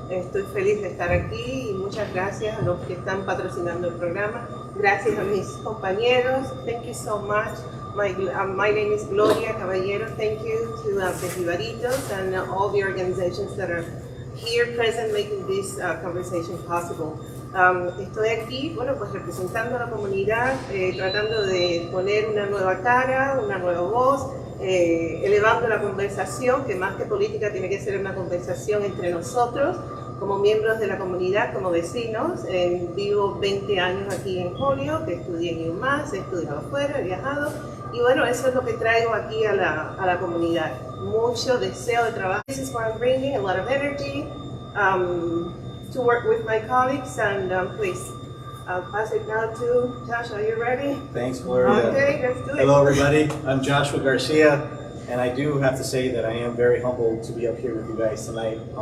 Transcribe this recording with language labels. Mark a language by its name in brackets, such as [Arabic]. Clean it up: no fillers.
[Spanish] Estoy feliz de estar aquí y muchas gracias a los que están patrocinando el programa. Gracias a mis compañeros. [English] Thank you so much. My name is Gloria Caballero. Thank you to the Jibaritos and all the organizations that are here present making this conversation possible. [Spanish] Estoy aquí, pues representando a la comunidad, tratando de poner una nueva cara, una nueva voz, elevando la conversación, que más que política tiene que ser una conversación entre nosotros, como miembros de la comunidad, como vecinos. Vivo 20 años aquí en Holyoke, estudié en UMass, he estudiado afuera, he viajado, y bueno, eso es lo que traigo aquí a la comunidad. Mucho deseo de trabajo. [English] This is why I'm bringing a lot of energy. To work with my colleagues, and please, I'll pass it now to Josh. Are you ready? Thanks, Gloria. Okay, let's do it. Hello, everybody. I'm Joshua Garcia, and I do have to say that I am very humbled to be up here with you guys tonight.